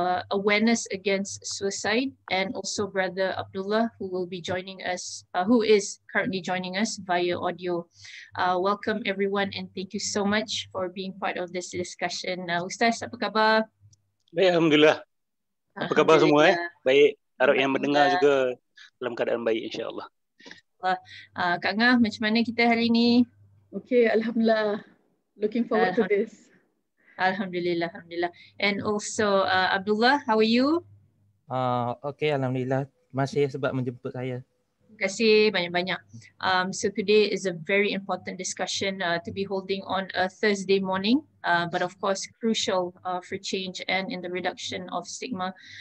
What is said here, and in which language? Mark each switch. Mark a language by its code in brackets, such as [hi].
[en] Awareness against suicide, and also Brother Abdullah, who will be joining us, who is currently joining us via audio. Welcome everyone and thank you so much for being part of this discussion. [ms] Ustaz, apa khabar? Baik, Alhamdulillah. Apa khabar semua? Baik, harap yang mendengar juga dalam keadaan baik insyaAllah. Kak Ngah, macam mana kita hari ini? Okay, Alhamdulillah. [en] Looking forward to this. Alhamdulillah, Alhamdulillah. And also Abdullah, how are you? [ms] Okay, Alhamdulillah. Terima kasih sebab menjemput saya. Terima kasih banyak-banyak. [en] So today is a very important discussion to be holding on a Thursday morning, but of course crucial for change and in the reduction of stigma.